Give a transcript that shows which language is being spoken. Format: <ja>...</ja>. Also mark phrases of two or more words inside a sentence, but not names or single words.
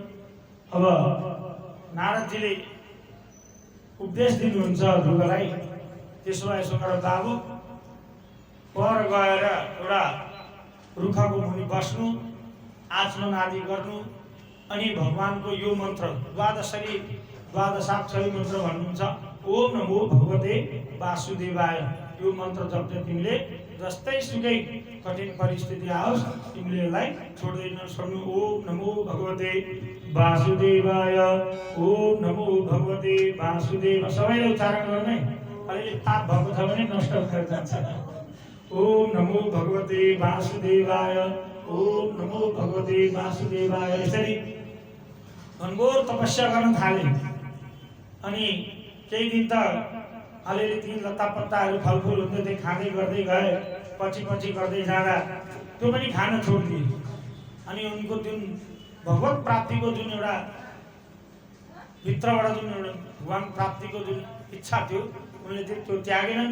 <ne>अब नारदजीले उपदेश दिनुहुन्छ ध्रुवलाई, त्यसो भए यसो गर बाबु, पर गएर एउटा रुखको मुनि बस्नु, आचमन आदि गर्नु, अनि भगवानको यो मन्त्र द्वादशाक्षरी मन्त्र भन्नुहुन्छ,</ne> <sa>ओम नमो भगवते वासुदेवाय।</sa> <ne>यो मन्त्र जप्दै तिमीले जस्तै सुकै कठिन परिस्थिति आओस् तिमीले यसलाई छोड्दै नछोड्नु।</ne> <sa>ओम नमो भगवते वासुदेवाय, ओम नमो भगवते वासुदेव।</sa> <ne>सबैले उच्चारण गर्ने, अलिअलि पाप भएको छ भने नष्ट भएर जान्छ।</ne> <sa>ओम नमो भगवते वासुदेवाय, ओम नमो भगवते वासुदेवाय।</sa> <ne>यसरी घनघोर तपस्या गर्न थाले। अनि केही दिन त अलिअलि ती लत्तापत्ताहरू फलफुल हुँदै थिए, खाँदै गर्दै गए। पछि गर्दै जाँदा त्यो पनि खान छोडिदिए। अनि उनको जुन भगवत प्राप्तिको जुन एउटा भित्रबाट जुन एउटा भगवान प्राप्तिको जुन इच्छा थियो उनले त्यो त्यागेनन्।</ne>